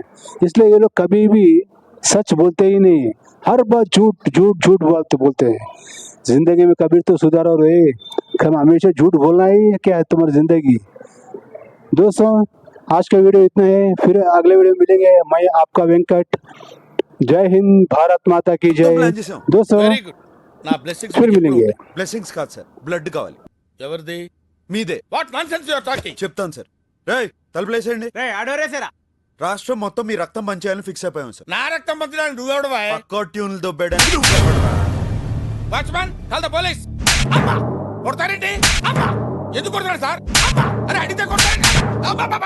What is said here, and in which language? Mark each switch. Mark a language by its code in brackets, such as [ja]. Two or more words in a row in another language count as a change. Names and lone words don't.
[hi] इसलिए ये लोग कभी भी सच बोलते ही नहीं, हर बात झूठ बोलते हैं। जिंदगी में कभी तो सुधारो रे, हमेशा झूठ बोलना ही क्या है तुम्हारी जिंदगी। दोस्तों, आज का वीडियो इतना है, फिर अगले वीडियो में मिलेंगे। मैं आपका वेंकट, जय हिंद, भारत माता की जय। दोस्तों [en] very good. [te] నా బ్లెస్సింగ్స్ [hi] फिर मिलेंगे। [te] బ్లెస్సింగ్స్ కాదు సార్, బ్లడ్ కావాలి. ఎవరిది? మీదే. [en] What nonsense you are talking? [te] చెప్తాను సార్. రేయ్, తలుపులేసేయండి. రే ఆడోరేసారా? రాష్ట్రం మొత్తం మీ రక్తం పంచేయాలని ఫిక్స్ అయిపోయాం సార్. నా రక్తం పంచడానికి నువ్వెవడవా? పక్కా ట్యూన్లు దొబ్బేయడానికి నువ్వెవడురా? [en] Watchman, call the police. [te] అమ్మా, కొడతారేంటి? అమ్మా, ఎందుకు కొడతారు సార్? అమ్మా, అరే అడిగితే కొడతారండి. అబ్బా, అబ్బా.